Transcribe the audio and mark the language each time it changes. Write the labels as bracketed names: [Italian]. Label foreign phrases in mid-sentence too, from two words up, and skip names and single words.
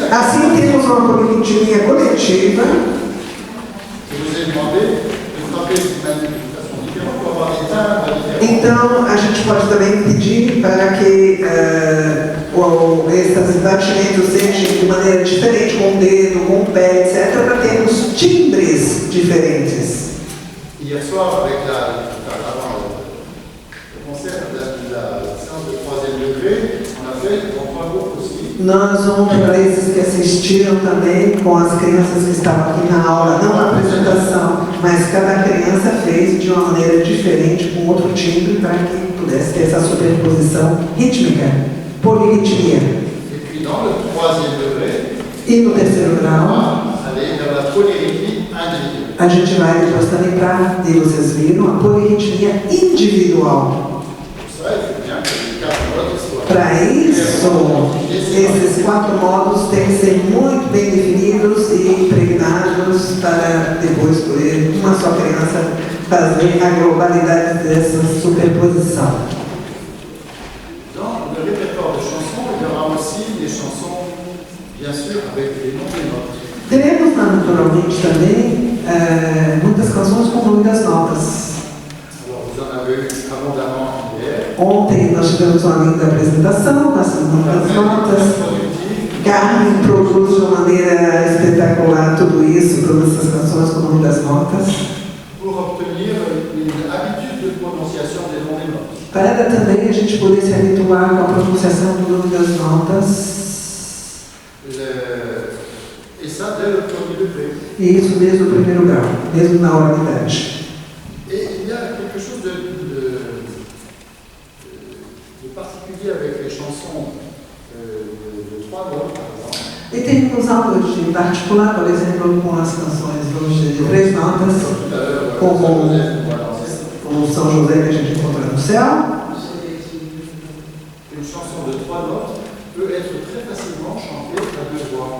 [Portuguese] Assim temos uma polirritmia coletiva. [French] Je vous ai demandé de frapper d'une façon différente pour avoir des timbres différents. [Portuguese] Então, a gente pode também pedir para que esses batimentos sejam de maneira diferente, com o dedo, com o pé, etc., para termos timbres diferentes. [French] Hier soir, avec avant le concert, la séance de 3e degré, on a fait en 3 groupes aussi. [Portuguese] Nós ontem, para esses que assistiram também, com as crianças que estavam aqui na aula, não na apresentação, mas cada criança fez de uma maneira diferente, com outro timbre, para que pudesse ter essa sobreposição rítmica, polirritmia. [French] Et puis dans le 3e degré, [Portuguese] E no terceiro [French] on [Portuguese] grau, [French] va aller vers la polyrythmie individuelle. [Portuguese] a gente vai depois também para, e vocês viram, a polirritmia individual. [French] Pour ça, il faut bien que les 4 notes soient [Portuguese] Para isso, esses 4 módulos têm que ser muito bem definidos e impregnados para depois poder uma só criança fazer a globalidade dessa superposição. [French] Dans le répertoire de chansons, il y aura aussi des chansons, bien sûr, avec les noms des notes. [Portuguese] Teremos naturalmente também muitas canções com o nome das notas. [French] Alors, vous en avez eu abondamment hier. [Portuguese] Ontem nós tivemos uma linda apresentação com essas muitas notas. Carmen produz de uma maneira espetacular tudo isso, todas essas canções com o nome das notas. [French] Pour obtenir une habitude de prononciation des noms des notes. [Portuguese] Para também a gente poder se habituar com a pronunciação do nome das notas. [French] Et ça dès le premier degré. [Portuguese] E isso desde o primeiro grau, mesmo na oralidade. [French] Et il y a quelque chose de particulier avec les chansons de 3 notes, par exemple. [Portuguese] E temos algo de particular, por exemplo, com as canções de 3 notas, como o São José que a gente encontra no céu. [French] Une chanson de 3 notes peut être très facilement chantée à 2 voix.